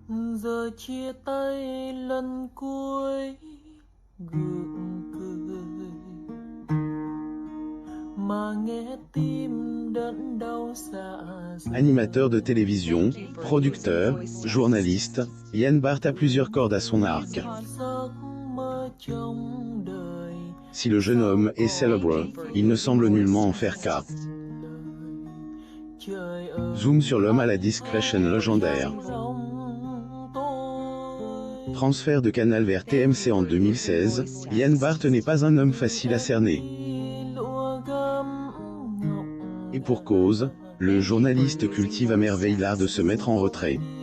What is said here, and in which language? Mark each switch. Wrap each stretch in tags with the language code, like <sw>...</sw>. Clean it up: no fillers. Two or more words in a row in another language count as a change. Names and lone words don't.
<vi>Giờ chia tay lần cuối gượng cười mà nghe tim đớn đau dạ dày.</vi> <fr>Animateur de télévision, producteur, journaliste, Yann Bart a plusieurs cordes à son arc.</fr> <vi>Giấc mơ trong đời</vi> <fr>Si le jeune homme est célèbre, il ne semble nullement en faire cas.</fr> <vi>trời ơi.</vi> <fr>Zoom sur l'homme à la discrétion légendaire. Transfert de Canal vers TMC en 2016, Yann Bart n'est pas un homme facile à cerner. Et pour cause, le journaliste cultive à merveille l'art de se mettre en retrait.</fr>